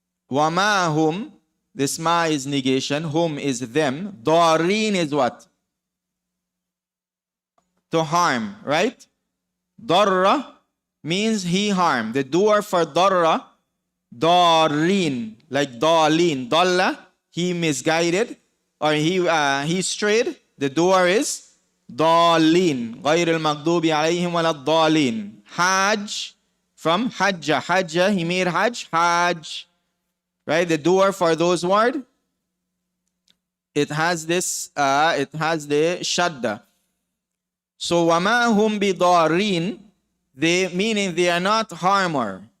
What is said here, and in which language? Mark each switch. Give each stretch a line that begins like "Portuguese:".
English: وَمَا hum, this ma is negation, hum is them, dareen is what? To harm, right? Darra means he harmed. The doer for darra, dareen, like dalin, dalla, he misguided, or he strayed. The doer is dalin,
Arabic: غير المغضوب عليهم ولا الضالين.
English: Hajj, from hajja, hajja, he made hajj, hajj, right? The doer for those words, it has this, it has the shadda. So
Arabic: وَمَا هُمْ بِضَارِينَ,
English: meaning they are not harmer.